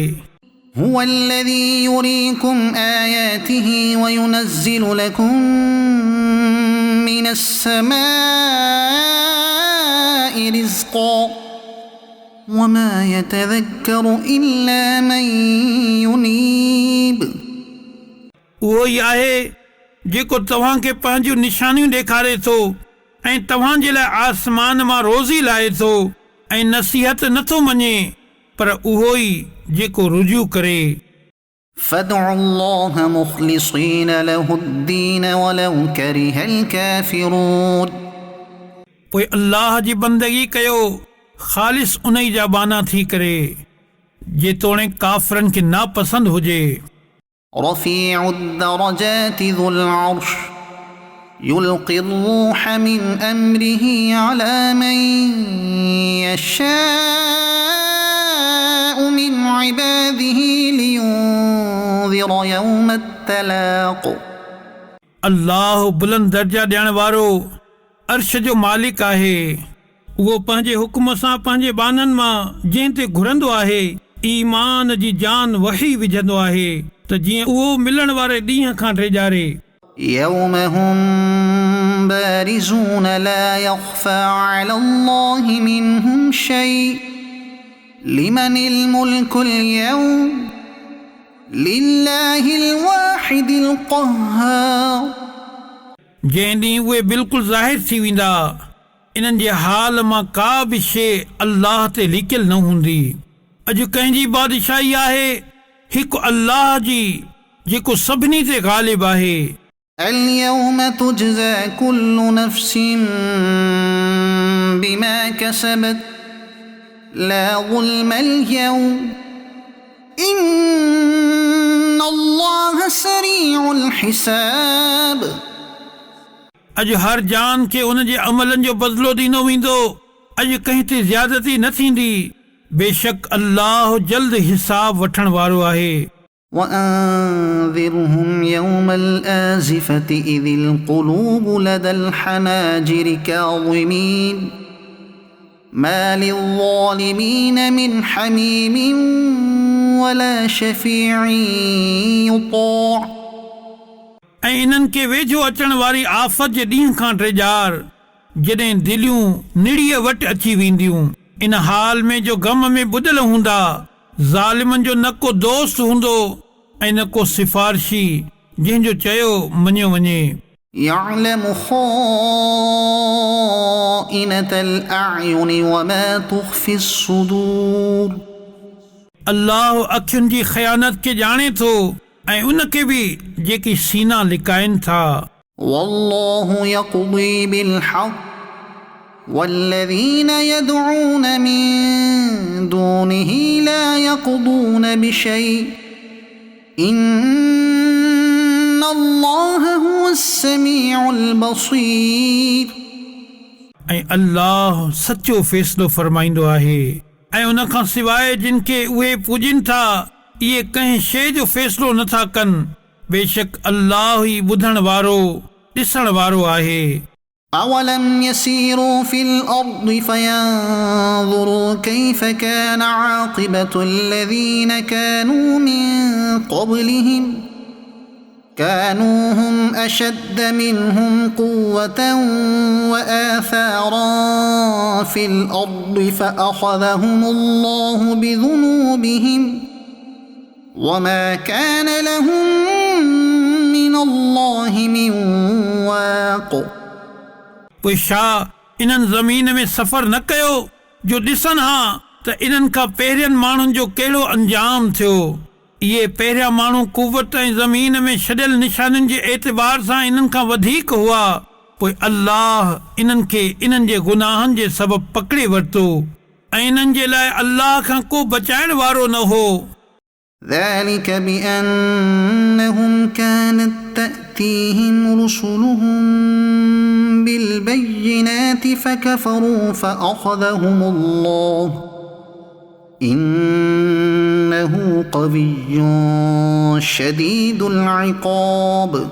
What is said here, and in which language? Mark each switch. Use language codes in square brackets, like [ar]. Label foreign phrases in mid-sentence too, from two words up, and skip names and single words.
[ar] هو الذي يريكم آياته وينزل لكم من السماء رزقا وما يتذكر إلا من ينيب [sd] उहो ई आहे जेको तव्हांखे पंहिंजूं निशानियूं ॾेखारे थो ऐं तव्हांजे लाइ आसमान मां रोज़ी लाहे थो ऐं नसीहत नथो मञे पर उहो ई जेको रुजू करे [ar] فادعوا الله مخلصين له الدين ولو كره الكافرون [sd] पोइ अल्लाह जी बंदगी कयो ख़ालिस उन ई जा बाना थी करे जेतोणीकि काफ़रनि खे नापसंद हुजे [ar] رفيع الدرجات ذو العرش يلقي الروح من أمره على من يشاء من عباده لينذر يوم التلاق [sd] अल्लाह बुलंद दर्जा ॾियण वारो अर्श जो मालिक आहे उहो पंहिंजे हुकुम सां पंहिंजे बाननि मां जंहिं ते घुरंदो आहे ईमान जी जान वही विझंदो आहे त जीअं उहो मिलण वारे ॾींहं खां ड्रेजारे [ar] يوم هم بارزون لا يخفى على الله منهم شيء لمن الملك اليوم لله الواحد القهار [sd] जंहिं ॾींहुं उहे बिल्कुलु ज़ाहिर थी वेंदा इन्हनि जे हाल मां का बि शइ अल्लाह ते लिकियल न हूंदी अॼु कंहिंजी बादशाही आहे हिकु अल्लाह जी जेको सभिनी ते ग़ालिब आहे [ar] اليوم تجزى كل نفس بما كسبت لا ظلم اليوم إن الله سريع الحساب [sd] अॼु हर जान खे उन जे अमलनि जो बदिलो ॾिनो वेंदो अॼु कंहिं ते ज़्यादती न थींदी बेशक अल्लाह जल्द हिसाब वठण वारो आहे [ar] وأنذرهم يوم الآزفة إذ القلوب لدى الحناجر كاظمين ما للظالمين من حميم ولا شفيع يطاع [sd] ऐं इन्हनि खे वेझो अचण वारी आफ़त जे ॾींहं खां ड्रेजार जॾहिं दिलियूं निड़ीअ वटि अची वेंदियूं इन हाल में जो ग़म में ॿुॾल हूंदा ज़ालिमनि जो न को दोस्त हूंदो ऐं न को सिफ़ारिशी जंहिंजो चयो मञियो वञे [ar] يعلم خائنة الأعين وما تخفي الصدور [sd] अल्लाह अखियुनि जी ख़यानत खे ॼाणे थो ऐं उन खे बि जेकी सीना लिकाइनि था [ar] والله يقضي بالحق والذين يدعون من دونه لا يقضون بشيء إن الله هو السميع البصير [sd] ऐं अल्लाह सचो फ़ैसिलो फरमाईंदो आहे ऐं उन खां सवाइ जिन खे उहे पूॼनि था इहे कंहिं शइ जो फ़ैसिलो नथा कनि बेशक अल्लाह ई ॿुधण वारो ॾिसण वारो आहे [ar] أولم يسيروا في الأرض فينظروا كيف كان عاقبة الذين كانوا من قبلهم كانوا هم أشد منهم قوة وآثارا في الأرض فأخذهم الله بذنوبهم وما كان لهم من الله من واق [sd] पोइ छा इन्हनि ज़मीन में सफ़र न कयो जो ॾिसनि हा त इन्हनि खां पहिरियनि माण्हुनि जो कहिड़ो अंजाम थियो इहे पहिरियां माण्हू कुवत ऐं ज़मीन में छॾियल निशाननि जे एतबार सां इन्हनि खां वधीक हुआ पोइ अल्लाह इन्हनि खे इन्हनि जे गुनाहनि जे सबबु पकिड़े वरितो ऐं इन्हनि जे लाइ अल्लाह खां को बचाइण वारो न हो [ar] ذلك بأنهم كانت تأتيهم رسلهم بالبينات فكفروا فأخذهم الله إنه قوي شديد العقاب